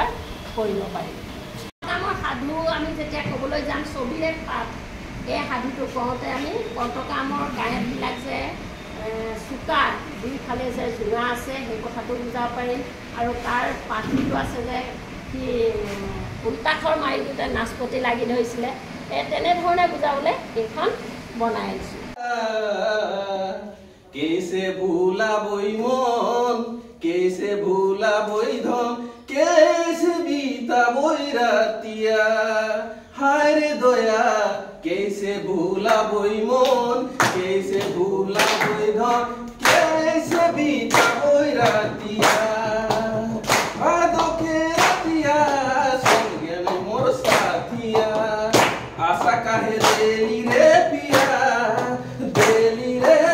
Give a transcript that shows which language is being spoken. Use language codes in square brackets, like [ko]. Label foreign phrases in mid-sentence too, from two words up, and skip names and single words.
[as] কৰিব পাৰিম আমাৰ সাধু আমি যেতিয়া ক'বলৈ যাম ছবিৰে পাঠ এই সাধুটো কওঁতে আমি কণ্টকামৰ গায়কবিলাক যে চোকা দুইফালে যে জোঙা আছে সেই কথাটো বুজাব পাৰিম আৰু তাৰ পাঠটো আছে যে সি উল্টাখৰ মাৰি দিওঁতে নাচপতি লাগি ধৰিছিলে তেনেধৰণে বুজাবলৈ এইখন বনাই আনিছোঁ [bho] कैसे भूला बोई मन कैसे भूला बोई धन कैसे बीता बोई रातिया हाय रे दया कैसे भूला बोई मन कैसे भूला बोई धन कैसे बीता बोई रातिया आदो के रातिया संगे में मोर साथिया आशा काहे देली रे पिया देली रे